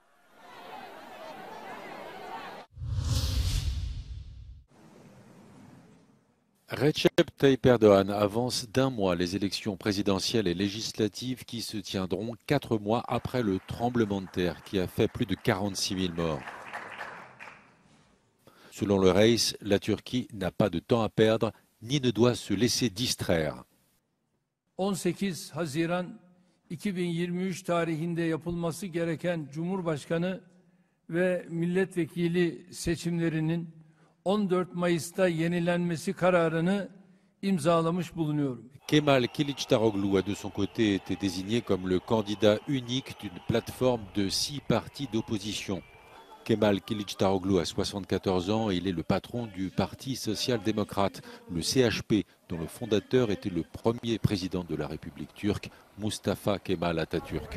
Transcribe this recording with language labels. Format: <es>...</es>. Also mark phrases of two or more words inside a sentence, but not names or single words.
<fr>Recep Tayyip Erdogan avance d'1 mois les élections présidentielles et législatives qui se tiendront 4 mois après le tremblement de terre qui a fait plus de 46 000 morts. Selon le Reis, la Turquie n'a pas de temps à perdre ni ne doit se laisser distraire.</fr> <tr>18 Haziran 2023 tarihinde yapılması gereken Cumhurbaşkanı ve milletvekili seçimlerinin 14 Mayıs'ta yenilenmesi kararını imzalamış bulunuyorum.</tr> <fr>Kemal Kılıçdaroğlu a de son côté été désigné comme le candidat unique d'une plateforme de 6 partis d'opposition. Kemal Kılıçdaroğlu a 74 ans et il est le patron du Parti social-démocrate, le CHP, dont le fondateur était le premier président de la République turque, Mustafa Kemal Atatürk.</fr>